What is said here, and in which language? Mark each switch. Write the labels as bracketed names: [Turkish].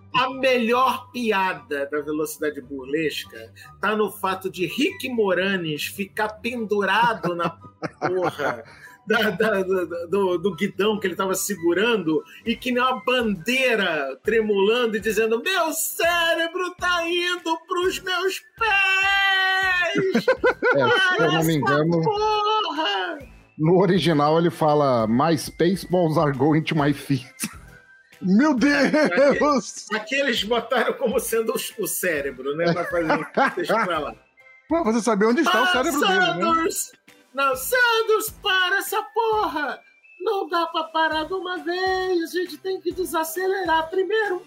[Portuguese] A melhor piada da velocidade burlesca tá no fato de Rick Moranis ficar pendurado na porra. Do guidão que ele tava segurando e que nem uma bandeira tremulando e dizendo: meu cérebro tá indo pros meus pés! Se eu não me engano, porra! No original ele fala: [English] my space balls are going to my feet. [Portuguese] Meu Deus! Aqui eles botaram como sendo o cérebro, né? Deixa pra lá. Pô, você sabe onde está o cérebro dele, né? Não, Sanders, para essa porra! Não dá pra parar de uma vez, a gente tem que desacelerar primeiro.